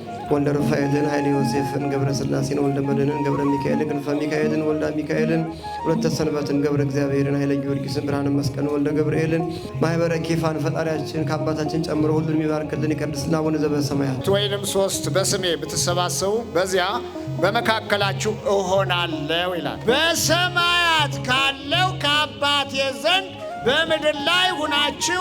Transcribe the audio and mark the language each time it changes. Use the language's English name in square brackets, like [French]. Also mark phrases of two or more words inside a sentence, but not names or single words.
[Amharic] ወልደ ሩፋኤልን ኃይለ ዮሴፍን ገብረ ሥላሴን ወልደ መድኅንን ገብረ ሚካኤልን ክንፈ ሚካኤልን ወልደ ሚካኤልን ወለተ ሰንበትን ገብረ እግዚአብሔርን ኃይለ ጊዮርጊስን ብርሃነ መስቀልን ወልደ ገብርኤልን ማኅበረ ኬፋን ፈጣሪያችን ከአባታችን ጨምሮ ሁሉን የሚባርክልን ይቀድስና [Geez] አቡነ ዘበሰማያት [Amharic] ወይንም ሶስት በስሜ ብትሰባሰቡ በዚያ በመካከላችሁ እሆናለሁ ይላል። በሰማያት ካለው ከአባቴ ዘንድ በምድር ላይ ሁናችሁ